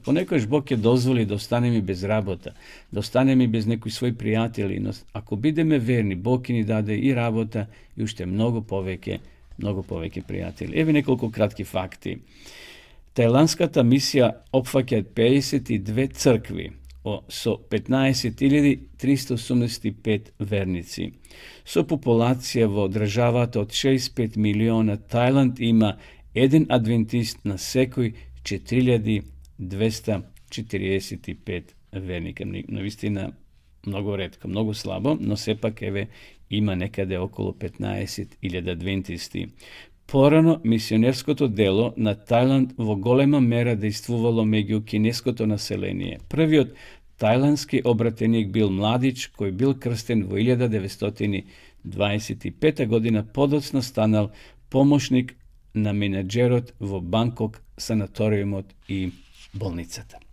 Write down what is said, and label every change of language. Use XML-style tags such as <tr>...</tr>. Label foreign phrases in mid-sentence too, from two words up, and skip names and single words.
<mk>Понекогаш Бог ќе дозволи да останеме без работа, да останеме без некои своји пријатели, но ако бидеме верни, Бог ќе ни даде и работа и уште многу повеќе пријатели. Еве неколку кратки факти. Тајландската мисија опфаќа 52 цркви, so 15.385 vernici. So populacija vo državata od 65 miliona, Tajland ima jedan adventist na sekoj 4245 vernika. Navistina mnogo redko, mnogo slabo, no sepak ima nekade okolo 15.000 adventisti. Порано мисионерското дело на Тајланд во голема мера действувало меѓу кинеското население. Првиот тајландски обратеник бил младич кој бил крстен во 1925 година, подоцна станал помошник на менеджерот во Банкок, санаториумот и болницата.</mk>